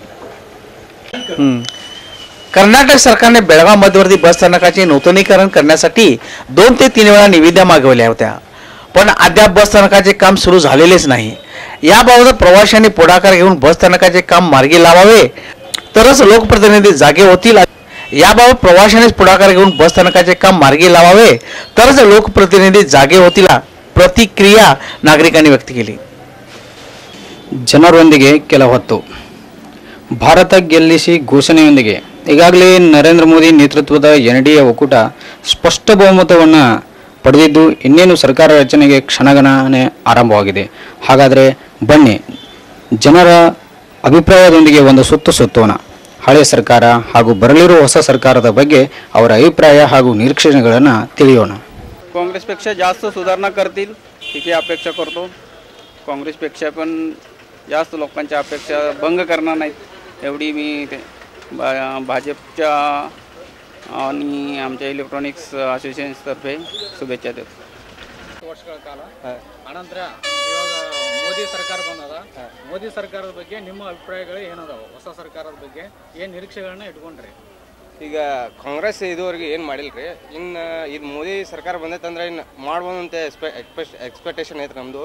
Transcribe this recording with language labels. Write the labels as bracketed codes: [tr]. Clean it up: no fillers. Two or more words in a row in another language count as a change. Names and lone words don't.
[mr] कर्नाटक सरकारने बेळगाव मध्यवर्ती बस स्थानकाचे नूतनीकरण करण्यासाठी 2 ते 3 वेळा निविदा मागवल्या होत्या, पण अद्याप बस स्थानकाचे काम सुरू झालेलेच नाही। याबाबत प्रवाशांनी पुढाकार घेऊन बस स्थानकाचे काम मार्गी लावावे, तरच लोकप्रतिनिधी जागे होतील। याबाबत प्रवाशांनीच पुढाकार घेऊन बस स्थानकाचे काम मार्गी लावावे, तरच लोकप्रतिनिधी जागे होतील प्रतिक्रिया नागरिकांनी व्यक्त केली। [kn] ಜನರೊಂದಿಗೆ ಕೆಲ ಹೊತ್ತು ಭಾರತ ಗೆಲ್ಲಿಸಿ ಘೋಷಣೆಯೊಂದಿಗೆ ಈಗಾಗಲೇ ನರೇಂದ್ರ ಮೋದಿ ನೇತೃತ್ವದ NDA ಒಕ್ಕೂಟ ಸ್ಪಷ್ಟ ಬಹುಮತವನ್ನು ಪಡೆದಿದ್ದು ಇನ್ನೇನು ಸರ್ಕಾರ ರಚನೆಗೆ ಕ್ಷಣಗಣನೆ ಆರಂಭವಾಗಿದೆ। ಹಾಗಾದರೆ ಬನ್ನಿ ಜನರ ಅಭಿಪ್ರಾಯದೊಂದಿಗೆ ಒಂದು ಸುತ್ತು ಸುತ್ತೋಣ। ಹಳೆ ಸರ್ಕಾರ ಹಾಗೂ ಬರಲಿರುವ ಹೊಸ ಸರ್ಕಾರದ ಬಗ್ಗೆ ಅವರ ಅಭಿಪ್ರಾಯ ಹಾಗೂ ನಿರೀಕ್ಷೆಗಳನ್ನು ತಿಳಿಯೋಣ। [mr] काँग्रेसपेक्षा जास्त सुधारणा करतील याची अपेक्षा करतो। काँग्रेसपेक्षा पण जास्त लोकांच्या अपेक्षा भंग करणार नाहीत एवढी मी भाजपच्या आणि आमच्या इलेक्ट्रॉनिक्स असोसिएशनतर्फे शुभेच्छा देतो। [kn] ವರ್ಷಗಳ ಕಾಲ ಅನಂತರ ಇವಾಗ ಮೋದಿ ಸರ್ಕಾರ ಬಂದದ ಮೋದಿ ಸರ್ಕಾರದ ಬಗ್ಗೆ ನಿಮ್ಮ ಅಭಿಪ್ರಾಯಗಳು ಏನದಾವು? ಹೊಸ ಸರ್ಕಾರದ ಬಗ್ಗೆ ಏನು ನಿರೀಕ್ಷೆಗಳನ್ನ ಇಟ್ಕೊಂಡ್ರಿ? ಈಗ ಕಾಂಗ್ರೆಸ್ ಇದುವರೆಗೆ ಏನು ಮಾಡಿಲ್ಲ ರೀ. ಇನ್ನು ಇದು ಮೋದಿ ಸರ್ಕಾರ ಬಂದೈತಂದ್ರೆ ಇನ್ನು ಮಾಡ್ಬೋದಂತೆ ಎಕ್ಸ್ಪೆಕ್ಟೇಷನ್ ಐತೆ ನಮ್ಮದು.